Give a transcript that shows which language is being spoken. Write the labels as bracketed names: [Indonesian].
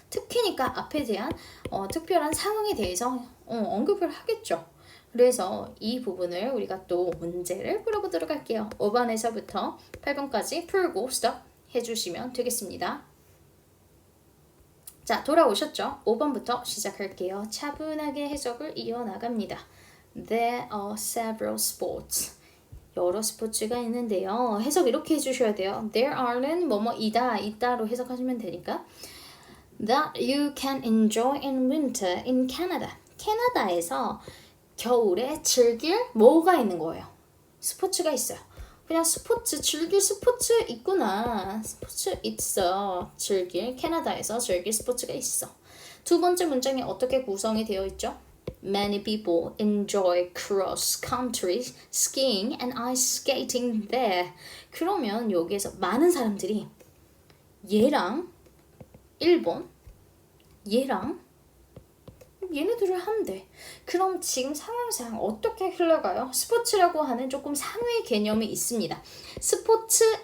[Korean] 특히니까 앞에 대한 특별한 상황에 대해서 언급을 하겠죠. 그래서 이 부분을 우리가 또 문제를 풀어보도록 할게요. 5번에서부터 8번까지 풀고 스톱 해주시면 되겠습니다. 자, 돌아오셨죠? 5번부터 시작할게요. 차분하게 해석을 이어나갑니다. [English] There are several sports. [Korean] 여러 스포츠가 있는데요. 해석 이렇게 해주셔야 돼요. [English] There are는 [Korean] 뭐뭐이다, 있다로 해석하시면 되니까 [English] That you can enjoy in winter in Canada. [Korean] 캐나다에서 겨울에 즐길 뭐가 있는 거예요. 스포츠가 있어요. 그냥 즐길 스포츠 있구나. 스포츠 있어. 캐나다에서 즐길 스포츠가 있어. 두 번째 문장이 어떻게 구성이 되어 있죠? [English] Many people enjoy cross-country skiing and ice skating there. [Korean] 그러면 여기에서 많은 사람들이 얘랑 일본, 얘랑 얘네들을 한대. 그럼 지금 상황상 어떻게 흘러가요? 스포츠라고 하는 조금 상위 개념이 있습니다. 스포츠